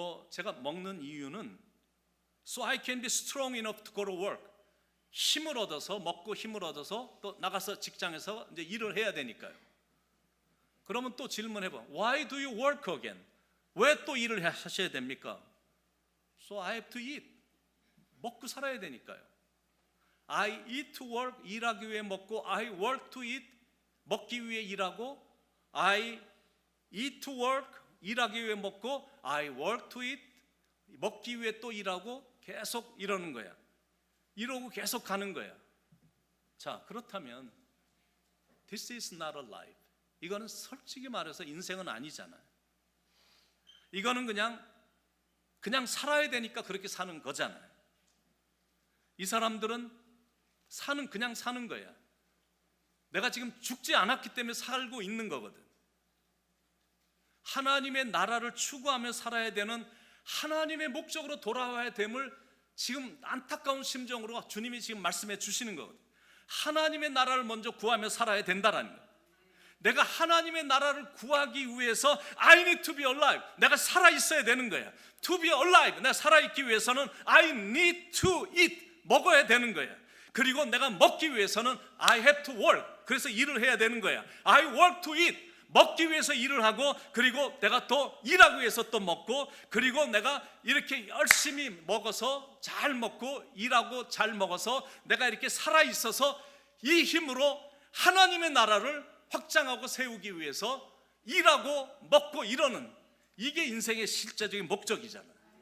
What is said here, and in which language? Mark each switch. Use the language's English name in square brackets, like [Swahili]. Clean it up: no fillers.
[Korean] 제가 먹는 이유는 [English] so I can be strong enough to go to work. [Korean] 힘을 얻어서, 먹고 힘을 얻어서 또 나가서 직장에서 이제 일을 해야 되니까요. 그러면 또 질문해봐. [English] Why do you work again? [Korean] 왜 또 일을 하셔야 됩니까? [English] So I have to eat. [Korean] 먹고 살아야 되니까요. [English] I eat to work. [Korean] 일하기 위해 먹고, [English] I work to eat. [Korean] 먹기 위해 일하고, [English] I eat to work. [Korean] 일하기 위해 먹고, [English] I work to eat. [Korean] 먹기 위해 또 일하고, 계속 이러는 거야. 이러고 계속 가는 거야. 자, 그렇다면 [English] This is not a life. [Korean] 이거는 솔직히 말해서 인생은 아니잖아요. 이거는 그냥 살아야 되니까 그렇게 사는 거잖아요. 이 사람들은 그냥 사는 거야. 내가 지금 죽지 않았기 때문에 살고 있는 거거든. 하나님의 나라를 추구하며 살아야 되는, 하나님의 목적으로 돌아와야 됨을 지금 안타까운 심정으로 주님이 지금 말씀해 주시는 거거든요. 하나님의 나라를 먼저 구하며 살아야 된다라는 거예요. 내가 하나님의 나라를 구하기 위해서 [English] I need to be alive. [Korean] 내가 살아있어야 되는 거야. [English] To be alive. [Korean] 내가 살아있기 위해서는 [English] I need to eat. [Korean] 먹어야 되는 거야. 그리고 내가 먹기 위해서는 [English] I have to work. [Korean] 그래서 일을 해야 되는 거야. [English] I work to eat. [Korean] 먹기 위해서 일을 하고, 그리고 내가 또 일하기 위해서 또 먹고, 그리고 내가 이렇게 열심히 먹어서 잘 먹고 일하고 잘 먹어서 내가 이렇게 살아있어서 이 힘으로 하나님의 나라를 확장하고 세우기 위해서 일하고 먹고 이러는, 이게 인생의 실제적인 목적이잖아요.